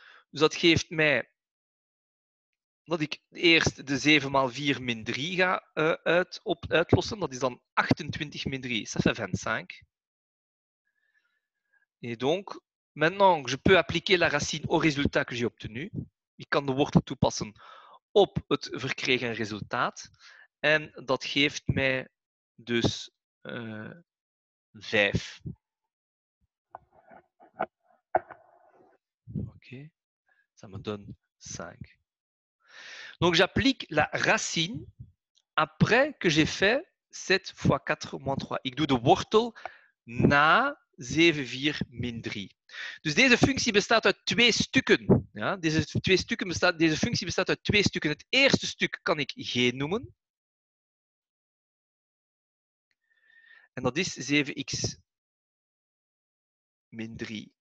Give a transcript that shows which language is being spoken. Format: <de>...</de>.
<nl>Dus dat geeft mij dat ik eerst de 7 maal 4 min 3 ga uitlossen. Dat is dan 28 min 3,</nl> <fr>ça fait 25. Et donc, maintenant, je peux appliquer la racine au résultat que j'ai obtenu.</fr> <nl>Ik kan de wortel toepassen op het verkregen resultaat. En dat geeft mij dus 5.</nl> <fr>Ok, ça me donne 5. Donc, j'applique la racine après que j'ai fait 7 fois 4 moins 3.</fr> <nl>Ik doe de wortel na 7, 4, min 3. Dus deze functie bestaat uit 2 stukken. Ja, deze functie bestaat uit 2 stukken. Het eerste stuk kan ik g noemen. En dat is 7x min 3.</nl>